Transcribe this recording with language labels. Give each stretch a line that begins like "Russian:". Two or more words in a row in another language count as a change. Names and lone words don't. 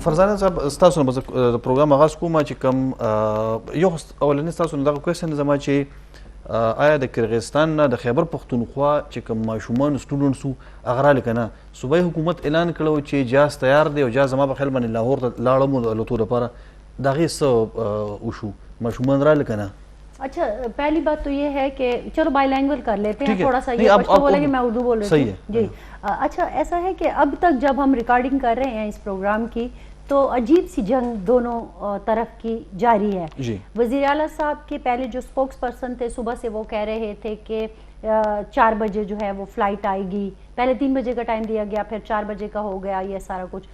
Pashto: فرزانه صاحب تاسو نه د پروګرام آغاز کوم چې کوم یو اولنی تاسو نه دغه کوېسچن زما چې آیا د کرغستان نه د خیبر پښتونخوا چې کوم ماشومان سټوډنټس هغه راغلي که نه، صوبایي حکومت اعلان کړی چې جهاز تیار دی او جهاز زما په خیال باندې لاهور ته لاړم د الوتو لپاره، د هغې څه وشو؟ ماشومان راغلي که نه؟
Urdu: اچھا پہلی بات تو یہ ہے کہ چلو
English: bi language
Urdu: کر لیتے ہیں تھوڑا سا، یہ پشتو بولیں گے میں اردو بول رہی ہوں جی. اچھا ایسا ہے کہ اب تک جب ہم ریکارڈنگ کر رہے ہیں اس پروگرام کی تو عجیب سی جنگ دونوں طرف کی جاری ہے. وزیر اعلیٰ صاحب کے پہلے جو
English: spokes person
Urdu: تھے صبح سے وہ کہہ رہے تھے کہ 4 بجے جو ہے وہ فلائٹ آئے گی، پہلے 3 بجے کا ٹائم دیا گیا، پھر 4 بجے کا ہو گیا یہ سارا کچھ.